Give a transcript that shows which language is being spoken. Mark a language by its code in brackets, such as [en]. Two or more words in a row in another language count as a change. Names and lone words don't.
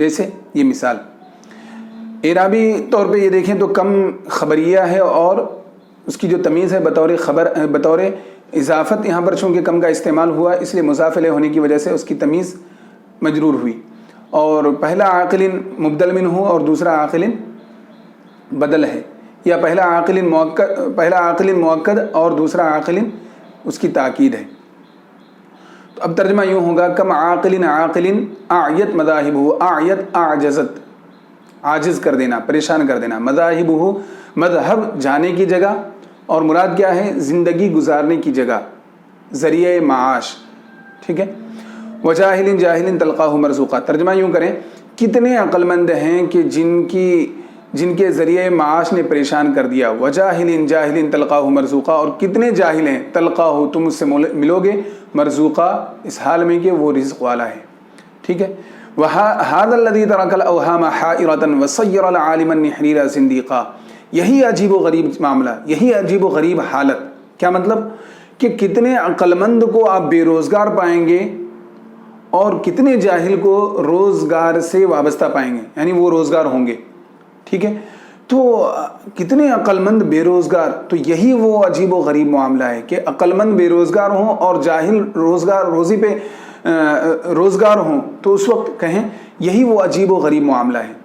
[ur] جیسے یہ مثال اعرابی طور پہ یہ دیکھیں تو کم خبریہ ہے اور اس کی جو تمیز ہے بطور اضافت، یہاں پر چونکہ کم کا استعمال ہوا اس لیے مضاف الیہ ہونے کی وجہ سے اس کی تمیز مجرور ہوئی، اور پہلا عاقل مبدل منہ اور دوسرا عاقل بدل ہے، یا پہلا عاقل مؤکد اور دوسرا عاقل اس کی تاکید ہے۔ تو اب ترجمہ یوں ہوگا، [ar] کم عاقل عاقل اعیت مذاہبہ، اعیت اعجزت، [ur] عاجز کر دینا، پریشان کر دینا، مذاہبہ مذہب جانے کی جگہ، اور مراد کیا ہے؟ زندگی گزارنے کی جگہ، ذریعہ معاش، ٹھیک ہے۔ [ar] وجاہل جاہل تلقاہ مرزوقا، [ur] ترجمہ یوں کریں، کتنے عقل مند ہیں کہ جن کے ذریعے معاش نے پریشان کر دیا، [ar] وجاہل جاہل تلقاہ مرزوقا، [ur] اور کتنے جاہل ہیں، تلقاہ تم اس سے ملو گے، مرزوقا اس حال میں کہ وہ رزق والا ہے، ٹھیک ہے۔ [ar] وَهَذَا الَّذِي تَرَكَ الْأَوْهَامَ حَائِرَةً وَصَيَّرَ الْعَالِمَ النِّحْرِيرَ زِندِيقًا، [ur] یہی عجیب و غریب معاملہ، یہی عجیب و غریب حالت، کیا مطلب کہ کتنے عقل مند کو آپ بے روزگار پائیں گے اور کتنے جاہل کو روزگار سے وابستہ پائیں گے، یعنی وہ روزگار ہوں گے، ٹھیک ہے۔ تو کتنے عقل مند بے روزگار، تو یہی وہ عجیب و غریب معاملہ ہے کہ عقل مند بے روزگار ہوں اور جاہل روزی پہ روزگار ہوں، تو اس وقت کہیں یہی وہ عجیب و غریب معاملہ ہے۔